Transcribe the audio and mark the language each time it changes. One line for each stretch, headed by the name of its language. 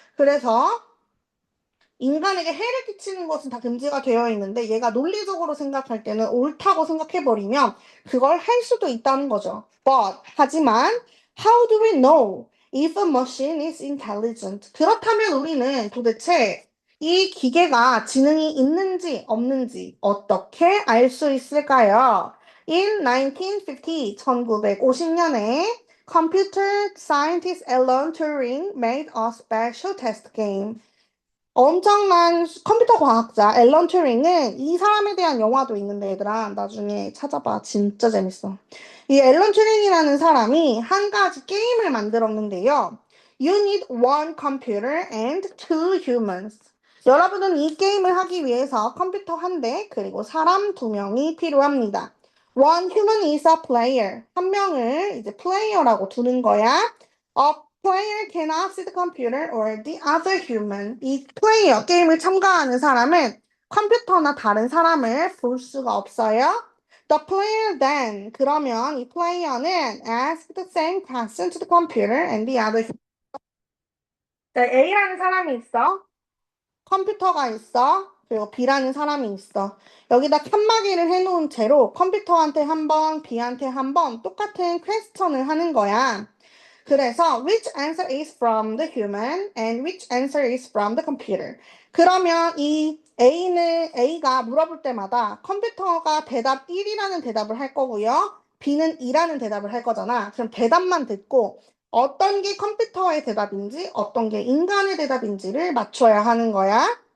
Korean: 그래서 인간에게 해를 끼치는 것은 다 금지가 되어 있는데 얘가 논리적으로 생각할 때는 옳다고 생각해버리면 그걸 할 수도 있다는 거죠. 하지만
English: how do we know if a machine is intelligent?
Korean: 그렇다면 우리는 도대체 이 기계가 지능이 있는지 없는지 어떻게 알 수 있을까요?
English: In 1950,
Korean: 1950년에
English: computer scientist Alan Turing made a special test game.
Korean: 엄청난 컴퓨터 과학자 앨런 튜링은 이 사람에 대한 영화도 있는데 얘들아 나중에 찾아봐. 진짜 재밌어. 이 앨런 튜링이라는 사람이 한 가지 게임을 만들었는데요.
English: You need one computer and two humans.
Korean: 여러분은 이 게임을 하기 위해서 컴퓨터 한 대 그리고 사람 두 명이 필요합니다.
English: One human is a player.
Korean: 한 명을 이제 플레이어라고 두는 거야.
English: A player cannot see the computer or the other human.
Korean: 이 플레이어 게임을 참가하는 사람은 컴퓨터나 다른 사람을 볼 수가 없어요.
English: The player then
Korean: 그러면 이 플레이어는
English: ask the same question to the computer and the other human.
Korean: A라는 사람이 있어. 컴퓨터가 있어. 그리고 B라는 사람이 있어. 여기다 칸막이를 해놓은 채로 컴퓨터한테 한 번, B한테 한 번 똑같은 퀘스천을 하는 거야. 그래서
English: which answer is from the human and which answer is from the computer.
Korean: 그러면 이 A가 물어볼 때마다 컴퓨터가 대답 1이라는 대답을 할 거고요. B는 2라는 대답을 할 거잖아. 그럼 대답만 듣고 어떤 게 컴퓨터의 대답인지 어떤 게 인간의 대답인지를 맞춰야 하는 거야.